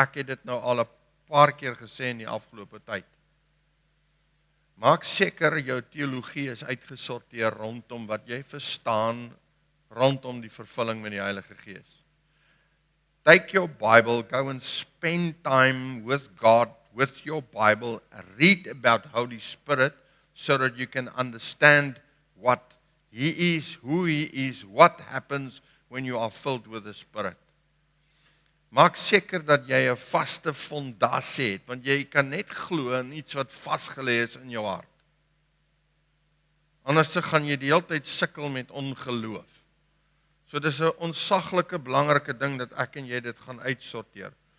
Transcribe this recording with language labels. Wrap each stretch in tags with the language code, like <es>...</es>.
<af>Ek het dit nou al 'n paar keer gesê in die afgelope tyd. Maak seker jou teologie is uitgesorteer rondom wat jy verstaan, rondom die vervulling met die Heilige Gees.</af> <en>Take your Bible, go and spend time with God, with your Bible, read about Holy Spirit, so that you can understand what He is, who He is, what happens when you are filled with the Spirit.</en> <af>Maak seker dat jy 'n vaste fondasie het, want jy kan net glo in iets wat vasgelê is in jou hart. Anders gaan jy die hele tyd sukkel met ongeloof. So dis 'n ontsaglike belangrike ding dat ek en jy dit gaan uitsorteer.</af>